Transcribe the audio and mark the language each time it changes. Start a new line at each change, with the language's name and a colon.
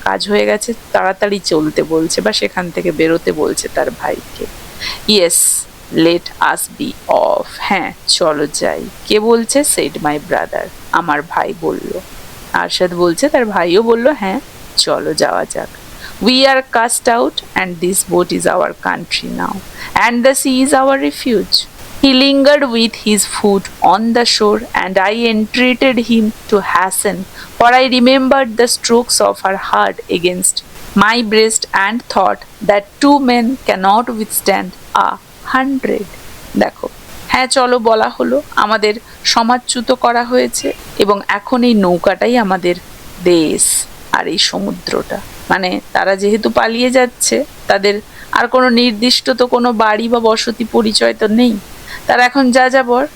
Bangla: কাজ হয়ে গেছে, তাড়াতাড়ি চলতে বলছে বা সেখান থেকে বেরোতে বলছে তার ভাইকে।
English: yes, let us be off,
Bangla: হ্যাঁ চলো যাই। কে বলছে?
English: said my brother,
Bangla: আমার ভাই বলল। আরশাদ বলছে, তার ভাইও বলল, হ্যাঁ চলো যাওয়া যাক।
English: We are cast out and this boat is our country now and the sea is our refuge. He lingered with his foot on the shore and I entreated him to hasten, for I remembered the strokes of her heart against my breast and thought that 2 men cannot withstand 100.
Bangla: দেখো, হ্যাঁ চলো বলা হলো, আমাদের সমাজচ্যুত করা হয়েছে এবং এখন এই নৌকাটাই আমাদের দেশ আর এই সমুদ্রটা। মানে তারা যেহেতু পালিয়ে যাচ্ছে, তাদের আর কোনো নির্দিষ্ট তো কোনো বাড়ি বা বসতি পরিচয় তো নেই, তারা এখন যাযাবর।